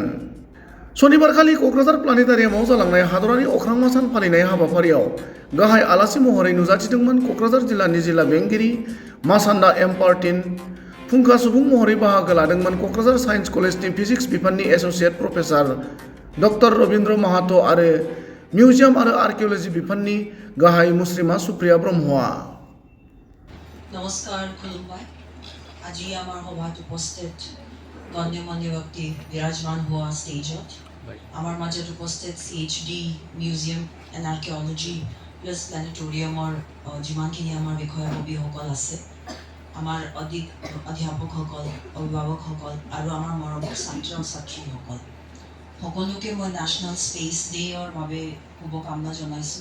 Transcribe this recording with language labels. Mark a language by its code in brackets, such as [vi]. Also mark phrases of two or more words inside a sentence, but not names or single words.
[brx] सनिबारखालि क'क्राझार प्लानेटारियामाव जालांनाय हादरारि अख्रांमा सान फालिनाय हाबाफारियाव गाहाय आलासि महरै नुजाथिदोंमोन क'क्राझार जिल्लानि जिल्ला बेंगिरि मासान्दा एम पार्टिन। फुंखा सुबुं महरै बाहागो लादोंमोन क'क्राझार साइन्स कलेजनि फिजिक्स बिफाननि [en] associate professor [brx] डक्टर रबिन्द्र माहातो आरो मिउजियाम आरो आर्किअल'जि बिफाननि गाहाय मुस्रिमा सुप्रिया ब्रह्मआ। नमस्कार खुलुमबाय। [as] আজি আমাৰ সভাত উপস্থিত গণ্যমান্য ব্যক্তি বিৰাজমান হোৱা ষ্টেজত আমাৰ মাজত উপস্থিত CHD [en] museum and archaeology plus [as] প্লেনেটৰিয়ামৰ যিমানখিনি আমাৰ বিষয়ববীসকল আছে, আমাৰ অধ্যাপকসকল, অভিভাৱকসকল আৰু আমাৰ মৰমৰ ছাত্ৰ ছাত্ৰীসকল সকলোকে মই [en] National Space [as] ডে'ৰ বাবে শুভকামনা জনাইছোঁ।